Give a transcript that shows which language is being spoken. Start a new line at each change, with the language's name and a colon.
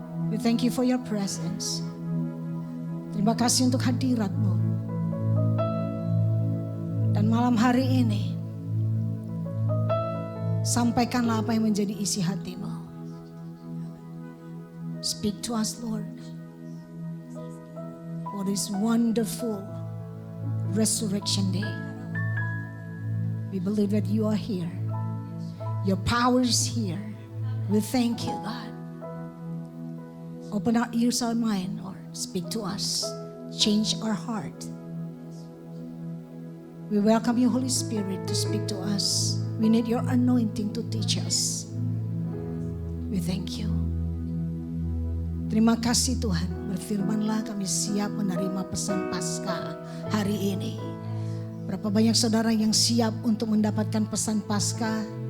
English: We thank you for your presence.
Indonesian: Terima kasih untuk hadirat-Mu. Dan malam hari ini, sampaikanlah apa yang menjadi isi hati-Mu.
English: Speak to us, Lord. For this wonderful resurrection day. We believe that you are here. Your power is here. We thank you, God. Open our ears, our mind, Lord. Speak to us. Change our heart. We welcome you, Holy Spirit, to speak to us. We need your anointing to teach us. We thank you.
Indonesian: Terima kasih Tuhan, berfirmanlah kami siap menerima pesan Paskah hari ini. Berapa banyak saudara yang siap untuk mendapatkan pesan Paskah?